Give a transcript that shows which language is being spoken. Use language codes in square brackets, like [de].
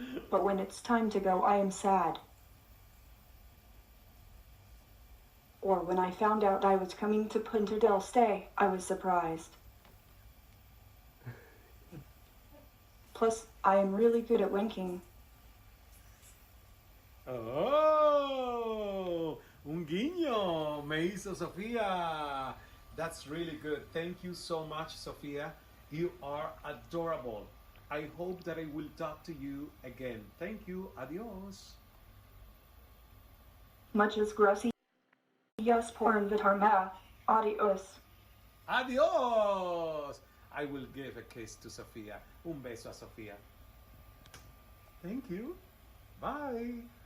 [en] But when it's time to go, I am sad. Or when I found out I was coming to Punta del Este, I was surprised. Plus, I am really good at winking. [es] Oh, un guiño me hizo Sofía. [en] That's really good. Thank you so much, Sofía. You are adorable. I hope that I will talk to you again. Thank you. Adios. [es] Muchas gracias por invitarme. Adios. [en] Adios. I will give a kiss to Sofía. [es] Un beso a Sofía. [en] Thank you. Bye.